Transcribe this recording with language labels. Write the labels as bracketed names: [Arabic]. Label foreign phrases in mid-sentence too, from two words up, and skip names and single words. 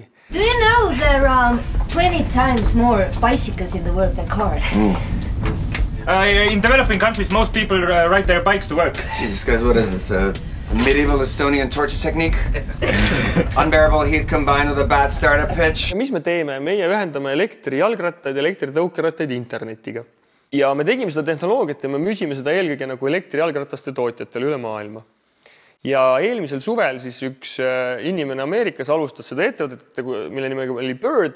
[English] Do you know there are 20 times more bicycles in the world than cars? In developing countries, most people ride their bikes to work. Jesus, guys, what is this? Some medieval Estonian torture technique? Unbearable heat combined with a bad startup pitch? [Estonian] Mis me teeme? Meie ühendame elektrijalgrattaid ja elektritõukerattaid internetiga. Ja me tegime seda tehnoloogiat ja me müüsime seda eelkõige nagu elektrijalgrataste tootjatele üle maailma. Ja eelmisel suvel siis üks inimene Ameerikas alustas seda ettevõtet, mille nimega oli Bird.